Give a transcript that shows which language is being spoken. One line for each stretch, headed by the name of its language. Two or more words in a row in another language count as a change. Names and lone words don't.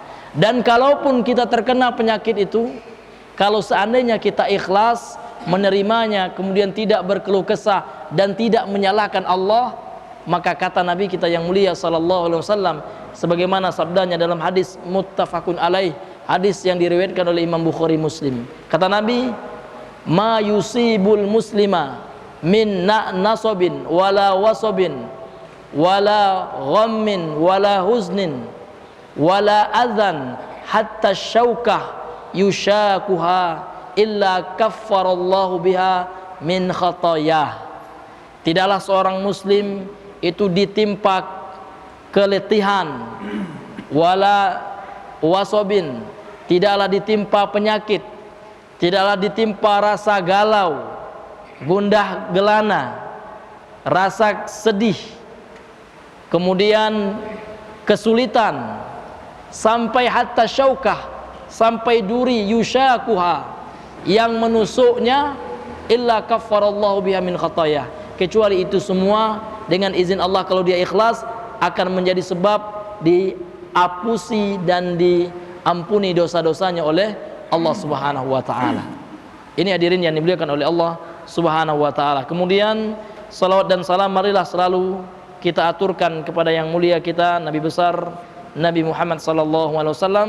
Indonesian: Dan kalaupun kita terkena penyakit itu, kalau seandainya kita ikhlas menerimanya, kemudian tidak berkeluh kesah dan tidak menyalahkan Allah, maka kata Nabi kita yang mulia
Arabic: صلى الله عليه وسلم,
Indonesian: sebagaimana sabdanya dalam hadis
Arabic: متفق عليه,
Indonesian: hadis yang diriwayatkan oleh Imam Bukhari Muslim. Kata Nabi,
Arabic: ما يصيب المسلم من نصب ولا وصب ولا غم ولا حزن ولا أذى حتى الشوكة يشاكها إلا كفر الله بها من خطاياه.
Indonesian: Tidaklah seorang muslim itu ditimpa keletihan,
Arabic: ولا وصب,
Indonesian: tidaklah ditimpa penyakit, tidaklah ditimpa rasa galau, gundah gelana, rasa sedih, kemudian kesulitan, sampai
Arabic: حتى الشوكة,
Indonesian: sampai duri, yushakuha, yang menusuknya,
Arabic: إلا كفر الله بها من خطاياه,
Indonesian: kecuali itu semua dengan izin Allah, kalau dia ikhlas, akan menjadi sebab diapusi dan diampuni dosa-dosanya oleh Allah
Arabic: سبحانه وتعالى.
Indonesian: Ini hadirin yang dimuliakan oleh Allah
Arabic: سبحانه وتعالى.
Indonesian: Kemudian salawat dan salam marilah selalu kita aturkan kepada yang mulia kita, Nabi besar Nabi Muhammad
Arabic: صلى الله عليه وسلم.